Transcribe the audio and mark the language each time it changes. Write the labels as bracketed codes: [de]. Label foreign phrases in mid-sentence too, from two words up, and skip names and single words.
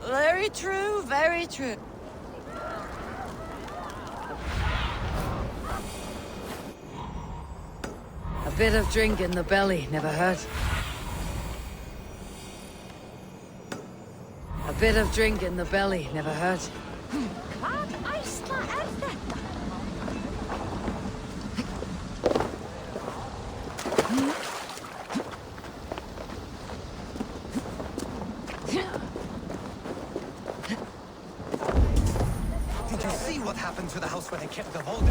[en] Very true, very true. A bit of drink in the belly never hurt. A bit of drink in the belly never hurt. [is] Hvað æsla þetta? [en] Did you see what happened to the house where they kept the Volta?